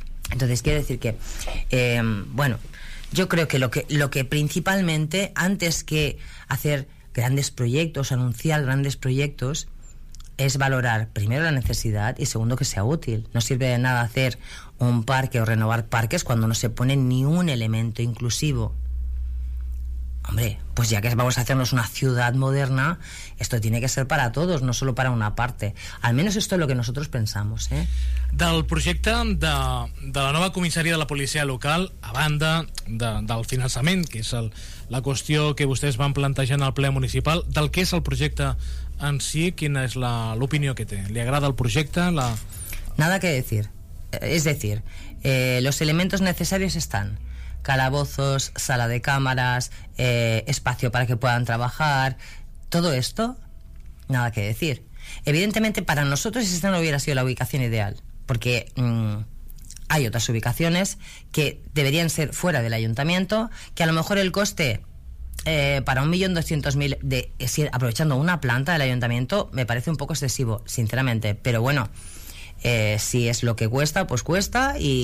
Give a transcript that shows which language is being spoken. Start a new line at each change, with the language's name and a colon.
Spanish: Entonces quiero decir que bueno, yo creo que lo que principalmente, antes que hacer grandes proyectos, anunciar grandes proyectos, es valorar primero la necesidad y segundo que sea útil. No sirve de nada hacer un parque o renovar parques cuando no se pone ni un elemento inclusivo. Hombre, pues ya que vamos a hacernos una ciudad moderna, esto tiene que ser para todos, no solo para una parte. Al menos esto es lo que nosotros pensamos, ¿eh?
Catalan: Del projecte de la nova comissaria de la policia local, a banda del finançament, que és la qüestió que vostès van plantejar en el ple municipal, del que és el projecte en si, quina és l'opinió que té? Li agrada el projecte?
Spanish: Nada que decir. Es decir, los elementos necesarios están. Calabozos, sala de cámaras, espacio para que puedan trabajar, todo esto, nada que decir. Evidentemente, para nosotros esta no hubiera sido la ubicación ideal, porque hay otras ubicaciones que deberían ser fuera del ayuntamiento, que a lo mejor el coste para 1.200.000, aprovechando una planta del ayuntamiento, me parece un poco excesivo, sinceramente, pero bueno, si es lo que cuesta, pues cuesta,